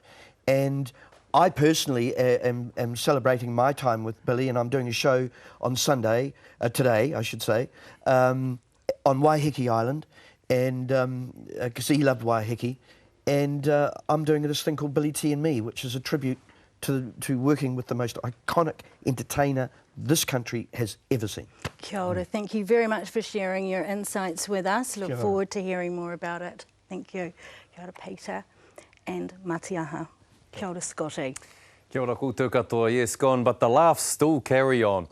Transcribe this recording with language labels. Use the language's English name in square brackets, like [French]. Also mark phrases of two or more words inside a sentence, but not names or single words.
[English] And I personally am celebrating my time with Billy, and I'm doing a show on Sunday, today, I should say, on Waiheke Island, and because he loved Waiheke, and I'm doing this thing called Billy T and Me, which is a tribute to working with the most iconic entertainer this country has ever seen. [Māori] Kia ora. [English] Thank you very much for sharing your insights with us. Look forward to hearing more about it. Thank you. [Māori] Kia ora, Peter and Matiaha. Kia ora, Scotty. Kia ora koutou katoa. [English] Yes, gone, but the laughs still carry on.